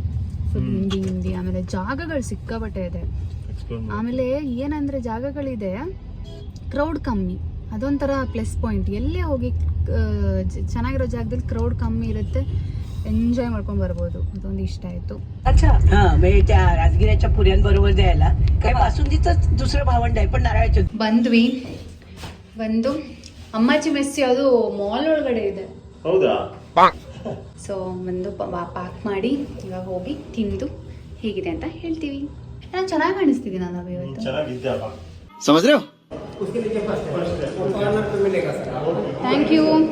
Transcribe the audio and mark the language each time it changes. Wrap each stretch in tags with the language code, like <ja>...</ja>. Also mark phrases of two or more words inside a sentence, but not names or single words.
<en>full Hindi.</en> <kn>ಆಮೇಲೆ ಜಾಗಗಳು ಸಿಕ್ಕಾಬಟ್ಟೆ ಇದೆ. ಆಮೇಲೆ ಏನಂದರೆ ಜಾಗಗಳಿದೆ, ಕ್ರೌಡ್ ಕಮ್ಮಿ. ಅದೊಂಥರ</kn> <en>plus point.</en> <kn>ಎಲ್ಲೇ ಹೋಗಿ ಚೆನ್ನಾಗಿರೋ ಜಾಗದಲ್ಲಿ ಕ್ರೌಡ್ ಕಮ್ಮಿ ಇರುತ್ತೆ, ಎಂಜಾಯ್ ಮಾಡ್ಕೊಂಡು ಬರ್ಬೋದು. ಅದೊಂದು ಇಷ್ಟ ಆಯ್ತು.</kn> <mr>राजगिऱ्याच्या पुऱ्यांबरोबर द्यायला काय बासुंदीचं दुसरं भावंड आहे, पण नारळाचं.</mr> <kn>ಬಂದ್ವಿ. ಬಂದು ಅಮ್ಮಾಚಿ ಮೆಸ್ಸಿ ಅದು ಮಾಲ್ ಒಳಗಡೆ ಇದೆ. ಹೌದಾ? ಸೊ ಬಂದು ಪಾಕ್ ಮಾಡಿ ಇವಾಗ ಹೋಗಿ ತಿಂದು ಹೇಗಿದೆ ಅಂತ ಹೇಳ್ತೀವಿ. ನಾನು ಚೆನ್ನಾಗಿ ಕಾಣಿಸ್ತಿದ್ದೀನಿ ನಾನು ಇವತ್ತು.</kn> <en>thank you.</en>